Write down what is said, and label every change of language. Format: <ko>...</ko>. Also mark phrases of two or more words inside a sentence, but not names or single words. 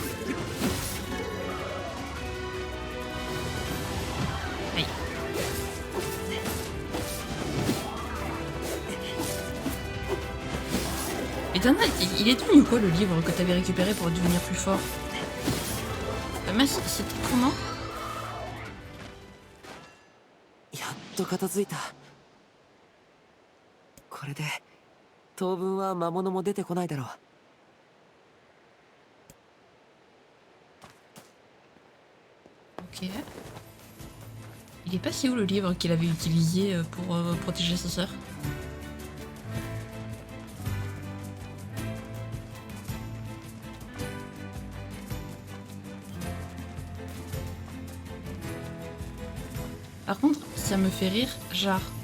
<fr>Aïe. Et il est devenu quoi le livre que t'avais récupéré pour devenir plus fort? Mais c'était comment?</fr> <ja>やっと片付いた。これで当分は魔物も出てこないだろう。</ja> <fr>Ok. Il est passé où le livre qu'il avait utilisé pour protéger sa sœur? Par contre, ça me fait rire, genre...</fr>